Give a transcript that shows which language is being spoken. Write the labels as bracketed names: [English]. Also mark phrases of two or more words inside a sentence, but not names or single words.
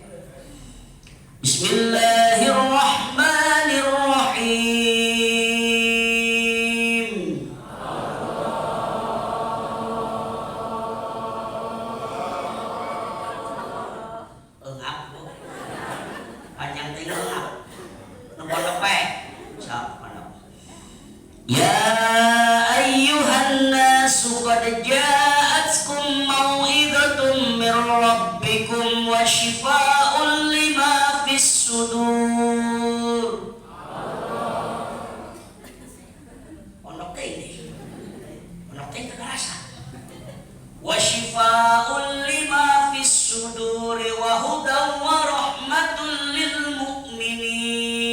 [Arabic] Bismillahirrahmanirrahim. [Sundanese] Engap Bu. Panjang teh engap. Nu pondok we. Sok pondok. [Arabic] يا أيها الناس قد جاءتكم موعظة من ربكم وشفاء لما في الصدور. [Sundanese] Pondok teh ini. Pondok teh kekerasa. [Arabic] وشفاء لما في الصدور وهدى ورحمة للمؤمنين.